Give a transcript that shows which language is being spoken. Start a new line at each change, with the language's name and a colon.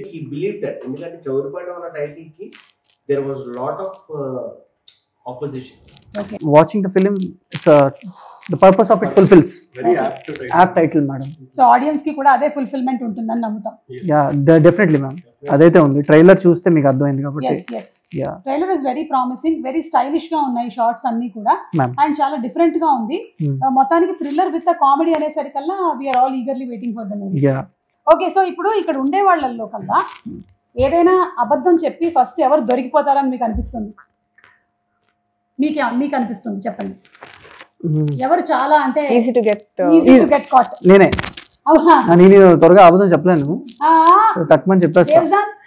English: he believed that
Telugu: ఎందుకంటే చౌరిపాడు అన్న title కి
English: there was lot of opposition. Watching the film, it's the purpose of it fulfills. Very apt title madam.
Telugu: So audience ki kuda ade fulfillment untunదని నమ్ముతాం.
English: Yeah, definitely ma'am.
Telugu: అదైతే ఉంది, trailer చూస్తే మీకు అర్థమైంది కాబట్టి.
English: yes yeah, trailer is very promising, very stylish
Telugu: గా ఉన్నాయి shorts అన్ని కూడా, అండ్ చాలా డిఫరెంట్ గా ఉంది. మొత్తానికి thriller with comedy అనేసరికల్లా
English: we are all eagerly waiting for the movie. Yeah.
Telugu: Okay, so ఇప్పుడు ఇక్కడ ఉండే వాళ్ళల్లో కల్లా ఏదైనా అబద్ధం చెప్పి ఫస్ట్ ఎవరు దొరికిపోతారని మీకు అనిపిస్తుంది? మీకు అనిపిస్తుంది చెప్పండి, ఎవరు చాలా అంటే
English: Easy to get caught?
Telugu: నేనే. అవునా? నేను త్వరగా అబద్ధం చెప్పలేను, తక్కువని చెప్పేస్తా.